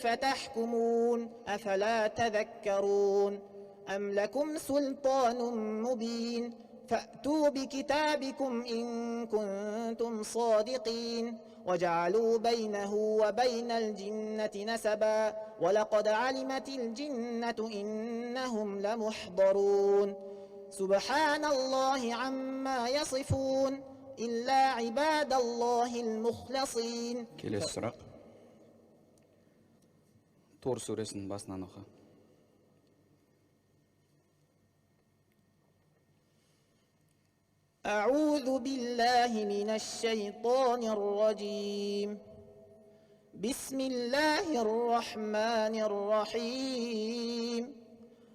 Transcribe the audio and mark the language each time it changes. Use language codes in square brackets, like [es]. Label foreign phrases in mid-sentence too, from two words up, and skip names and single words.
[ar] تحكمون أفلا تذكرون أم لكم سلطان مبين فأتوا بكتابكم إن كنتم صادقين وجعلوا بينه وبين الجنة نسبا ولقد علمت الجنة إنهم لمحضرون سبحان الله عما يصفون إلا عباد الله المخلصين. [kk] Келесі сұрақ Тур сүресінің басынан оқы. [ar] أعوذ بالله من الشيطان الرجيم. بسم الله الرحمن الرحيم.